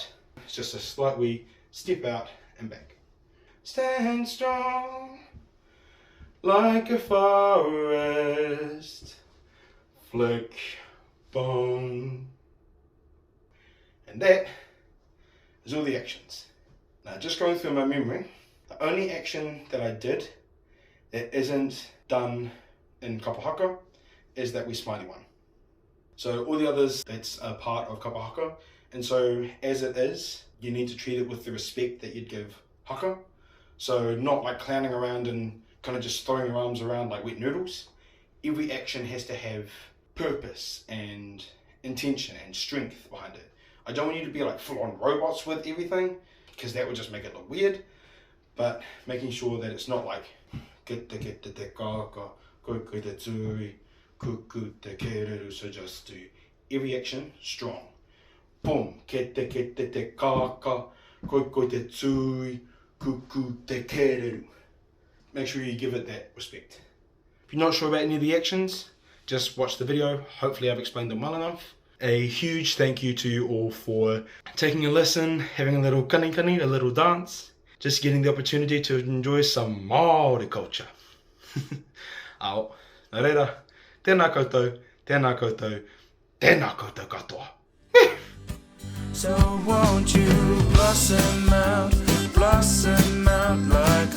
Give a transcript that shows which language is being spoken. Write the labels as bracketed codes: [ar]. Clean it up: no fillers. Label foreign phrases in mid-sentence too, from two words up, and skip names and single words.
[en] It's just a slight wee step out and back. Stand strong like a forest. Flick, bum. And that is all the actions. Now, just going through my memory, the only action that I did that isn't done in kapa haka is that we smiley one. So all the others, that's a part of kapa haka. And so as it is, you need to treat it with the respect that you'd give haka. So not like clowning around and kind of just throwing your arms around like wet noodles. Every action has to have purpose and intention and strength behind it. I don't want you to be like full-on robots with everything, because that would just make it look weird. But making sure that it's not like so just do every action strong. Boom, [mi] kete te kaka, koi te tsui, Kuku te kereru. [en] Make sure you give it that respect. If you're not sure about any of the actions, just watch the video. Hopefully I've explained them well enough. A huge thank you to you all for taking a listen, having a little kani, a little dance, just getting the opportunity to enjoy some Māori culture. [mi] Ao, nā reira, tēnā koutou, tēnā koutou, tēnā koutou katoa. [en] So won't you blossom out like